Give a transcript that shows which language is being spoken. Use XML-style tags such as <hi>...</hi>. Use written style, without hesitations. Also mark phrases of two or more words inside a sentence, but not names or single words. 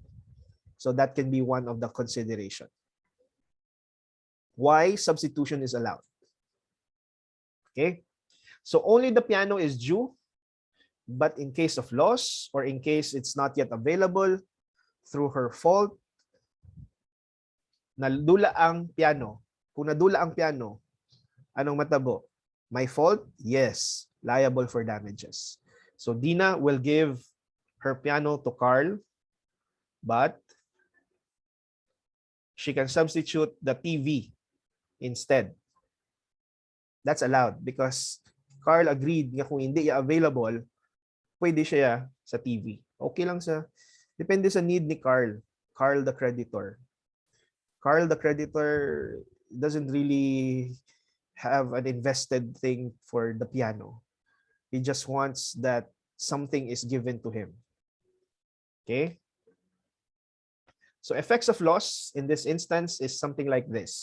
<en>So that can be one of the consideration. Why substitution is allowed. Okay? So only the piano is due, but in case of loss or in case it's not yet available through her fault,</en> <hil>nadula ang piano. Kung nadula ang piano, anong matabo?</hil> <en>My fault? Yes. Liable for damages. So Dina will give her piano to Carl, but she can substitute the TV instead. That's allowed because Carl agreed</en> <hil>nga kung hindi available, pwede siya sa TV. Okay lang sa, depende sa need ni Carl.</hil> <en>Carl the creditor. Carl the creditor doesn't really have an invested thing for the piano. He just wants that something is given to him. Okay? So effects of loss in this instance is something like this.</en>